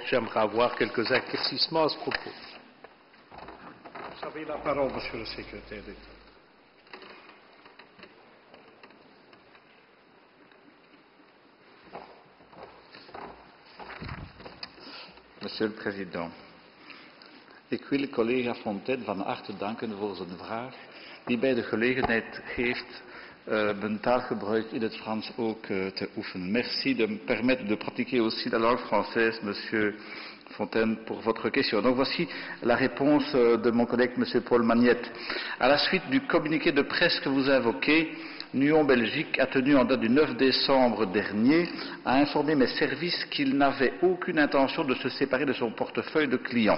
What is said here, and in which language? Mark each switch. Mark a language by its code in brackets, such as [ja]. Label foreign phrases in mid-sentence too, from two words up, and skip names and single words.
[fr] J'aimerais avoir quelques éclaircissements à ce propos. Vous avez la parole, Monsieur le Secrétaire d'État. Monsieur le Président, [nl] ik wil collega Fontaine van harte danken voor zijn vraag, die mij de gelegenheid geeft mijn taalgebruik in het Frans ook te oefenen. [fr] Merci de me permettre de pratiquer aussi la langue française, Monsieur Fontaine, pour votre question. Donc voici la réponse de mon collègue Monsieur Paul Magnette. À la suite du communiqué de presse que vous invoquez, Nuon Belgique a tenu en date du 9 décembre dernier à informer mes services qu'il n'avait aucune intention de se séparer de son portefeuille de clients.